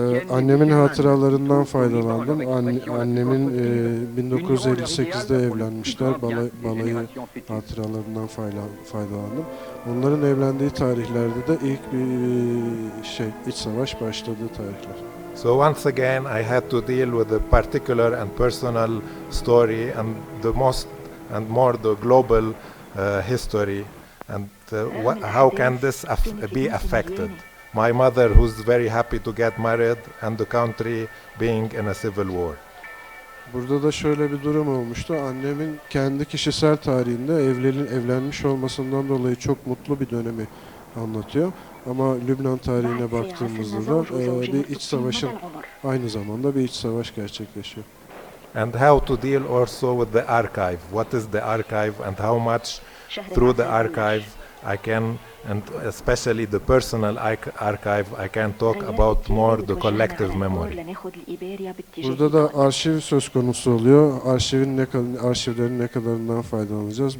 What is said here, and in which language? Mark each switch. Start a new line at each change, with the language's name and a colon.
Turkish: Annemin hatıralarından faydalandım. Annemin 1958'de evlenmişler. Balayı hatıralarından faydalandım. Onların evlendiği tarihlerde de ilk bir iç savaş başladığı tarihler.
English: So once again, I had to deal with a particular and personal story and the most and more the global history and how can this be affected? My mother, who's very happy to get married, and the country being in a civil war.
Turkish: Burada da şöyle bir durum olmuştu. Annemin kendi kişisel tarihinde evlenmiş olmasından dolayı çok mutlu bir dönemi anlatıyor. Ama Lübnan tarihine baktığımızda da bir iç savaşın aynı zamanda bir iç savaş gerçekleşiyor.
English: And how to deal also with the archive. What is the archive and how much through the archive I can, and especially the personal archive, I can talk about more the collective memory.
Turkish: Burada da arşiv söz konusu oluyor. Arşivlerin ne kadarından faydalanacağız.